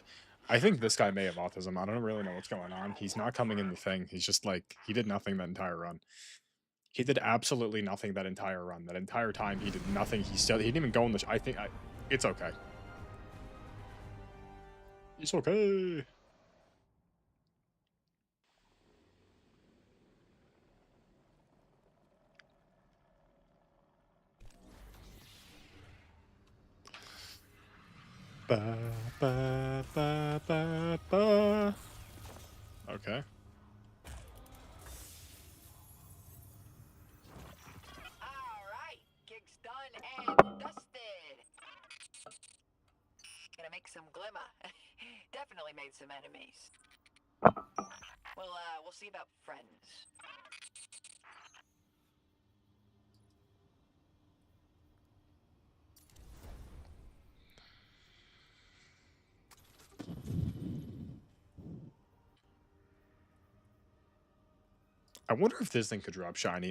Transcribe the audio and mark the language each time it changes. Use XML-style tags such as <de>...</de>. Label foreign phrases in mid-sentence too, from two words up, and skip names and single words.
<en>I think this guy may have autism. I don't really know what's going on. He's not coming in the thing. He's just like... He did nothing that entire run. He did absolutely nothing that entire run. That entire time, he did nothing. He didn't even go in the... It's okay. It's okay. Ba, ba, ba, ba, ba. Okay. Alright, gig's done and dusted. Gonna make some glimmer. Definitely made some enemies. We'll see about friends. I wonder if this thing could drop shiny.</en>